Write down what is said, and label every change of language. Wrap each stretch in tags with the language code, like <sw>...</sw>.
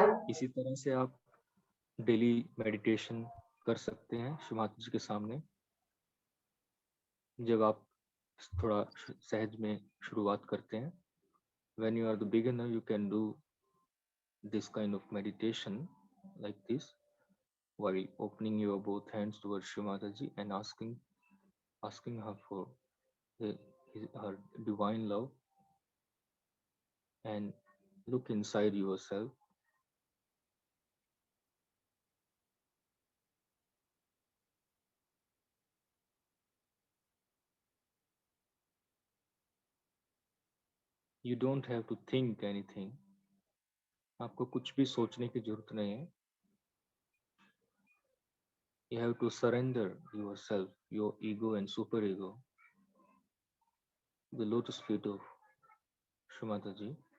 <hi>इसी तरह से आप डेली मेडिटेशन कर सकते हैं शिव माता जी के सामने। जब आप थोड़ा सहज में शुरुआत करते हैं,</hi> <en>when you are the beginner, you can do this kind of meditation like this while opening your both hands towards Shiv Mata ji and asking her for her divine love, and look inside yourself. You don't have to think anything.</en> <hi>आपको कुछ भी सोचने की जरूरत नहीं है।</hi> <en>You have to surrender yourself, your ego and superego, the lotus feet of Shiv Mata ji.</en>